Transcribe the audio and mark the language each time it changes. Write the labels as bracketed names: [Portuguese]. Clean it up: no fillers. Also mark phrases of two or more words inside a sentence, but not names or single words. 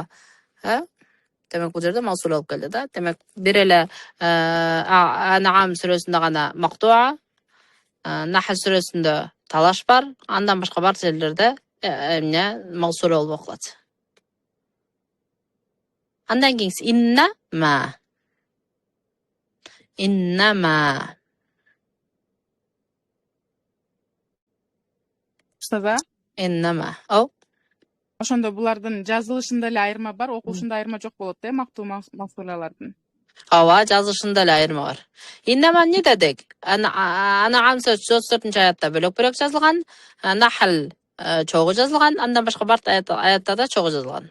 [Kyrgyz] Демек бул жерде mavsula болуп келди да. Демек бир эле Ан'ам сүрөсүндө гана мактуа, Nahl сүрөсүндө талаш бар, андан башка бардык жерлерде mavsula болуп калат. Андан кийинкиси иннама. Устаза, Иннама. ошондо булардын жазылышында эле айырма бар, окуушунда айырма жок болот да, мактуу mavsulalardын. Ооба, жазылышында эле айырма бар. Иннама эмне дедик? Ан'ам 34-аятта бөлөк жазылган, Nahl чогуу жазылган, андан башка бардык аяттарда чогуу жазылган.